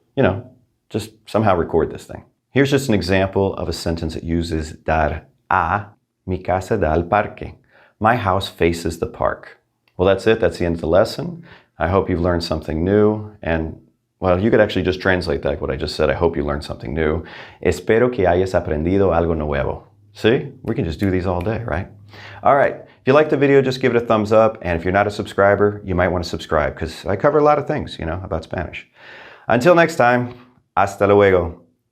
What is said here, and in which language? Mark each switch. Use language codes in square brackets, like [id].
[en] You know, just somehow record this thing. Here's just an example of a sentence that uses dar a, [es] mi casa da al parque. [en] My house faces the park. Well, that's it. That's the end of the lesson. I hope you've learned something new. And, well, you could actually just translate that, what I just said. I hope you learned something new. [es] Espero que hayas aprendido algo nuevo. [en] See? We can just do these all day, right? All right. If you liked the video, just give it a thumbs up. And if you're not a subscriber, you might want to subscribe because I cover a lot of things, you know, about Spanish. Until next time, [es] hasta luego.